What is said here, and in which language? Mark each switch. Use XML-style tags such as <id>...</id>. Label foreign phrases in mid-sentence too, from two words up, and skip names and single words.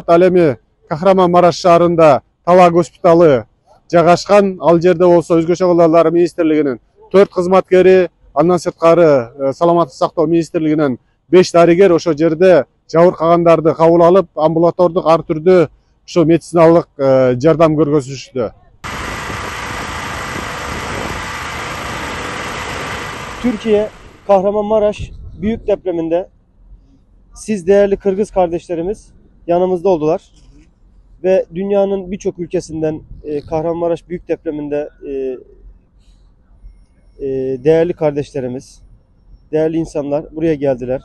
<ky>Ал эми Kahramanmaraş шаарында Талаа госпиталы жайгашкан. Ал жерде болсо Өзгөчө Кылдар Министрлигинин 4 кызматкери, андан сырткары Саламаттык сактоо Министрлигинен 5 дарыгер ошол жерде жабыркагандарды кабыл алып, амбулатордук ар түрдүү ошо медициналык жардам көргөзүшүштө.</ky> <tr>Türkiye, Kahramanmaraş büyük depreminde siz değerli Kırgız kardeşlerimiz yanımızda oldular. Ve dünyanın birçok ülkesinden Kahramanmaraş büyük depreminde değerli kardeşlerimiz, değerli insanlar buraya geldiler.</tr>